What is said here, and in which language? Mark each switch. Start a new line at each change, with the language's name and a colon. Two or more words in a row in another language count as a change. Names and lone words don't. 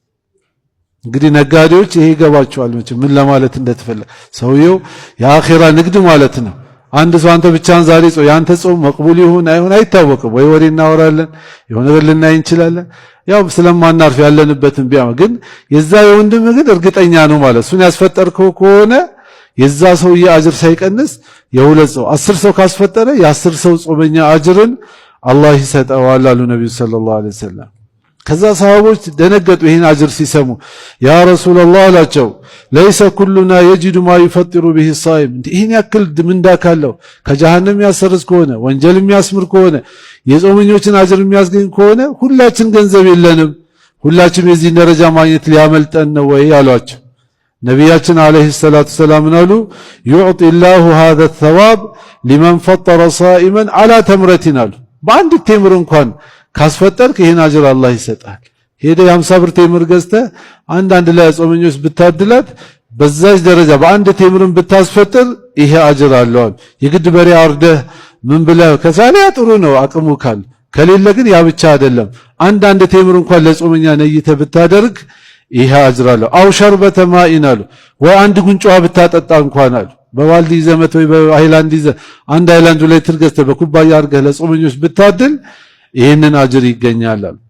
Amharic: እንግዲህ ነጋዴዎች ይሄ ይገባቸዋል መቼም ምን ለማለት እንደተፈለገ ሰውየው የአኺራ ንግድ ማለት ነው አንድ ሰው አንተ ብቻን ዛሬ ያንተ ጾም መቅቡል ይሁን አይሁን አይታወቅም ወይ ወሬ እናወራለን የሆነ ነገር ልናይ እንችላለን ያው ስለማናርፍ ያለንበትን ቢያማ ግን የዛ የወንድም ግን እርግጠኛ ነው ማለት እሱን ያስፈጠርከው ከሆነ የዛ ሰውዬ አጅር ሳይቀንስ የሁለት ሰው 10 ሰው ካስፈጠረ የ10 ሰው ጾመኛ አጅርን አላህ ይሰጠዋል አሉ ነብዩ
Arabic: صلى الله عليه وسلم
Amharic: ከዛ ሰሃቦች ደነገጡ ይሄን አጅር ሲሰሙ
Arabic: يا رسول الله
Amharic: አላቸው
Arabic: ليس كلنا يجد ما يفطر به الصائم
Amharic: ይሄን ያክል ምንዳ ካለው ከጀሃነም ያሰርዝ ከሆነ ወንጀል የሚያስምር ከሆነ የጾመኞችን አጅር የሚያስገኝ ከሆነ ሁላችን ገንዘብ የለንም ሁላችን የዚህ ደረጃ ማግኘት ሊያመልጠን ነው ወይ አሏቸው ነብያችን
Arabic: عليه الصلاة السلام
Amharic: አሉ
Arabic: يعطي الله هذا الثواب لمن فطر صائما على تمرة
Amharic: አሉ በአንድ ቴምር እንኳን ካስፈጠርክ ይሄን አጅር አላህ ይሰጣል ሄደ 50 ብር ቴምር ገዝተ አንድ ላይ ጾመኞች ብታድላት በዛች ደረጃ በአንድ ቴምርን ብታስፈጥር ይሄ አጅር አለው የግድ በሬ አርደህ ምን ብለህ ከዛሊያ ጥሩ ነው አቅሙ ካል ከሌለ ግን ያ ብቻ አይደለም አንድ ቴምር እንኳን ለጾመኛ ነይተ ብታደርግ ይሄ አጅር አለው
Arabic: أو شربة
Amharic: ማኢናሉ ወይ አንድ ጉንጫ ብታጠጣ እንኳን አሉ በባልዲ ዘመት ወይ በሃይላንድ ይዘ አንድ ሃይላንዱ ላይ ትርገስተ በኩባያ አርገህ ለጾመኞች ብታድል ይሄንን አጅር ይገኛል